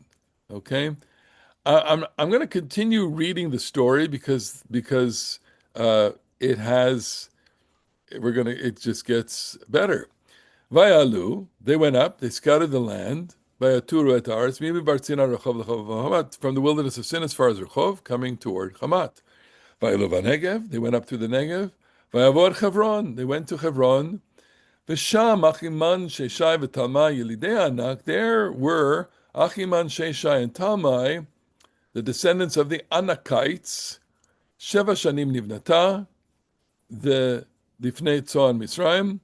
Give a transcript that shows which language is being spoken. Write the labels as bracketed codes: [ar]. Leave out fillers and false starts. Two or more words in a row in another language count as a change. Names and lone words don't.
[en] Okay, I'm going to continue reading the story because it just gets better. Vayalu, they went up, they scouted the land. [he] ויתורו את הארץ, [en] from the wilderness of Sin as far as Rechov, coming toward Hamat. [he] ויעלו בנגב, [en] they went up through the Negev. [he] ויעבור חברון, [en] they went to Chevron. [he] ושם אחימן ששי ותלמי ילידי הענק, [en] there were Achiman Sheshai and Talmai, the descendants of the Anakites. [he] שבע שנים נבנתה, the לפני צען מצרים.